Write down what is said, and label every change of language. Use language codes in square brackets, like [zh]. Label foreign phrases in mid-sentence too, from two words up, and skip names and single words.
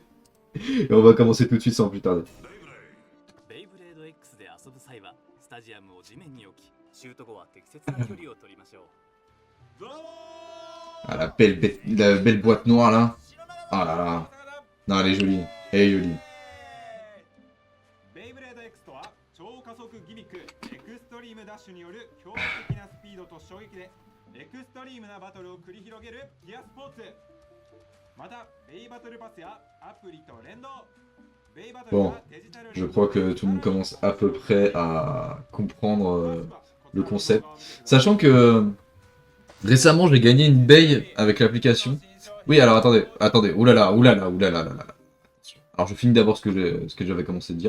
[fr] Et on va commencer tout de suite sans plus tarder. Ah, la belle boîte noire là. Ah là là. Non, elle est jolie. Elle est jolie. [ja] ベイブレード X とは超加速ギミックエクストリームダッシュによる驚異的なスピードと衝撃でエクストリームなバトルを繰り広げるギアスポーツ。またベイバトルパスやアプリと連動。 [fr] Bon, je crois que tout le monde commence à peu près à comprendre le concept. Sachant que récemment j'ai gagné une baille avec l'application. Oui, alors attendez, oulala, oulala, oulala, oulala. Alors je finis d'abord ce que j'avais commencé de dire.